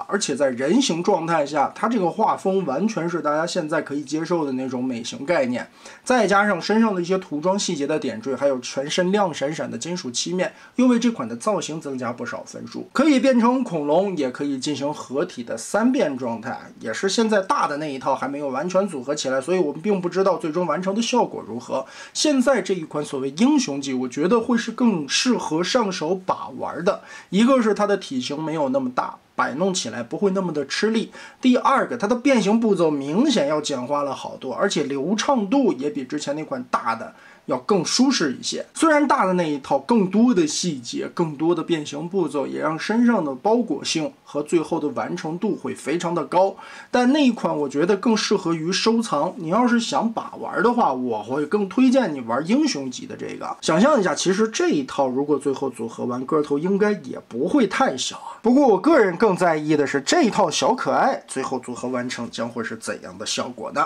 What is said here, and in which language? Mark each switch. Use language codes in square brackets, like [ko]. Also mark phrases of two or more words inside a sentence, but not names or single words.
[zh] 而且在人形狀態下，它這個畫風完全是大家現在可以接受的那種美型概念，再加上身上的一些塗裝細節的點綴，還有全身亮閃閃的金屬漆面，又為這款的造型增加不少分數。可以變成恐龍，也可以進行合體的3變狀態，也是現在大的那一套還沒有完全組合起來，所以我們並不知道最終完成的效果如何。現在這一款所謂英雄級，我覺得會是更適合上手把玩的。一個是它的體型沒有那麼大，擺弄起來不會那麼的吃力。第二個，它的變形步驟明顯要簡化了好多，而且流暢度也比之前那款大的要更舒適一些。雖然大的那一套更多的細節、更多的變形步驟，也讓身上的包裹性和最後的完成度會非常的高，但那一款我覺得更適合於收藏。你要是想把玩的話，我會更推薦你玩英雄級的這個。想象一下，其實這一套如果最後組合完，個頭應該也不會太小啊。不過我個人更在意的是這一套小可愛最後組合完成將會是怎樣的效果呢？